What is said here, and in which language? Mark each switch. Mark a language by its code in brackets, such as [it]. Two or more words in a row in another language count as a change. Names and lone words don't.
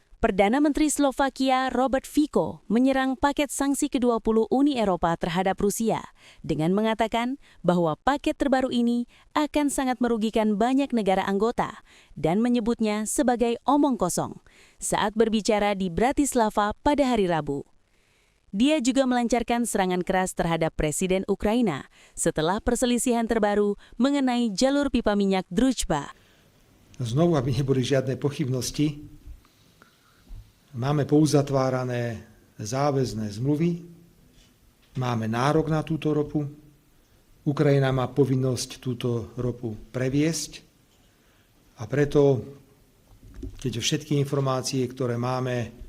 [id] Perdana Menteri Slovakia Robert Fico menyerang paket sanksi ke-20 Uni Eropa terhadap Rusia dengan mengatakan bahwa paket terbaru ini akan sangat merugikan banyak negara anggota dan menyebutnya sebagai omong kosong saat berbicara di Bratislava pada hari Rabu. Dia juga melancarkan serangan keras terhadap Presiden Ukraina setelah perselisihan terbaru mengenai jalur pipa minyak Druzhba. [sk] Znovu, aby neboli žiadne pochybnosti, máme pouzatvárané záväzné zmluvy, máme nárok na túto ropu, Ukrajina má povinnosť túto ropu previesť a preto, keďže všetky informácie, ktoré máme,